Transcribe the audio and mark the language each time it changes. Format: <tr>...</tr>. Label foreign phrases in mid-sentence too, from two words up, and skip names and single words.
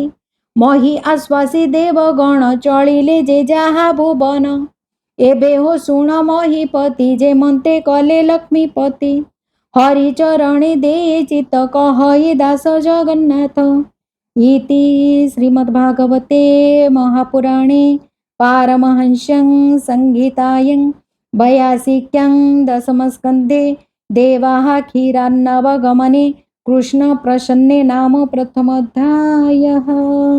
<or>ମହୀ ଆଶ୍ୱାସୀ ଦେବଗଣ ଚଳିଲେ ଯେ ଯାହା ଭୁବନ। ଏବେ ହୋ ଶୁଣ ମହୀପତି ଯେ ମନ୍ତେ କଲେ ଲକ୍ଷ୍ମୀପତି। ହରିଚରଣେ ଦେୟେ ଚିତ୍ତ କହଇ ଦାସ ଜଗନ୍ନାଥ।</or> <sa>इति श्रीमद्भागवते महापुराणे पारमहंस्यां संहितायां 82 दशमस्कन्धे देवाः क्षीरान्नवगमने कृष्ण प्रसन्ने नाम प्रथमोऽध्यायः।</sa>